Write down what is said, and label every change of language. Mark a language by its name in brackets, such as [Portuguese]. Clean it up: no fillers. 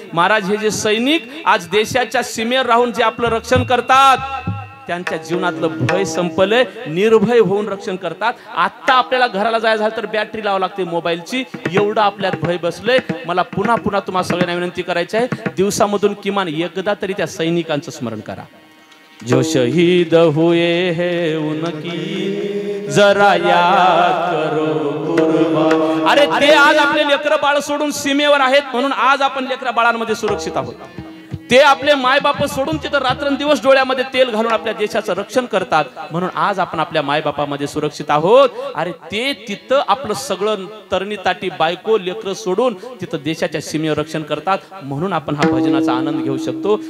[Marathi] महाराज, हे जे सैनिक आज देशाच्या सीमेवर राहून जे आपलं रक्षण करतात त्यांच्या जीवनातलं भय संपलंय. निर्भय होऊन रक्षण करतात. आता आपल्याला घराला जायचं झालं तर बॅटरी लावावी लागते मोबाईलची. एवढं आपल्यात भय बसलंय. मला पुन्हा पुन्हा तुम्हाला सगळ्यांना विनंती करायची आहे, दिवसामधून किमान एकदा तरी त्या सैनिकांचं स्मरण करा. [Hindi] जो शहीद हुए है उनकी जरा याद करो कुर्बान. [Marathi] अरे ते आज आपले लेकरं बाळ सोडून सीमेवर आहेत म्हणून आज आपण लेकरा बाळांमध्ये सुरक्षित आहोत. ते आपले मायबाप सोडून तिथं रात्रंदिवस डोळ्यामध्ये तेल घालून आपल्या देशाचं रक्षण करतात म्हणून आज आपण आपल्या मायबापामध्ये सुरक्षित आहोत. अरे ते तिथं आपलं सगळं तरणी ताटी बायको लेकरं सोडून तिथं देशाच्या सीमेवर रक्षण करतात म्हणून आपण हा भजनाचा आनंद घेऊ शकतो.